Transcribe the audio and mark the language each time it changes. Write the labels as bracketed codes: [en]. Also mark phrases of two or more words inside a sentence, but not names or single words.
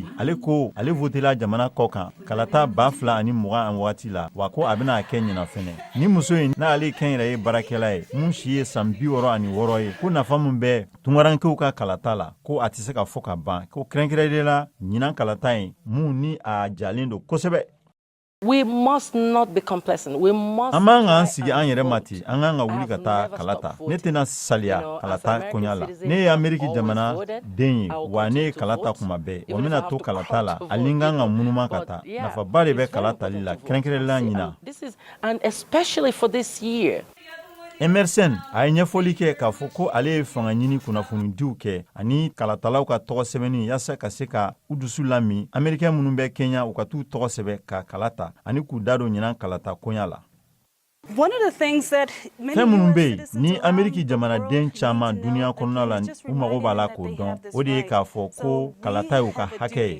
[bm] Ale ko ale votela jamana kɔ kan kalata 2020 waati la wa ko a bɛna kɛ ɲina fɛnɛ. Ni muso in n'ale kɛnyɛrɛ ye baarakɛla ye mun si ye san 66 ye ko nafa mun bɛ tungarankew ka kalata la ko a tɛ se ka fɔ ka ban ko kɛrɛnkɛrɛnnen la ɲinan kalata in mun ni a jalen don kosɛbɛ. [en] We must not be complacent. We must. [bm] An man k'an sigi an yɛrɛ ma ten, an kan ka wuli ka taa kalata. Ne tɛna saliya kalata koɲa la. Ne ye Ameriki jamana den ye, wa ne ye kalata kuma bɛɛ. Wa bɛna to kalata la, hali n kan ka munuma ka taa. Nafaba de bɛ kalatali la, kɛrɛnkɛrɛnnenya ɲina. [en] And especially for this year. [bm] Emerson a ye ɲɛfɔli kɛ k'a fɔ ko ale ye fanga ɲini kunnafonidiw kɛ ani kalatalaw ka tɔgɔ sɛbɛnni yaasa ka se ka u dusu lami Amerikɛn minnu bɛ Kenya u ka t'u tɔgɔ sɛbɛ ka kalata ani k'u da don ɲinan kalata koɲa la. Fɛn minnu bɛ yen ni Ameriki jamanaden caman duniya kɔnɔna la u mago b'a la k'o dɔn o de ye k'a fɔ ko kalata y'u ka hakɛ ye.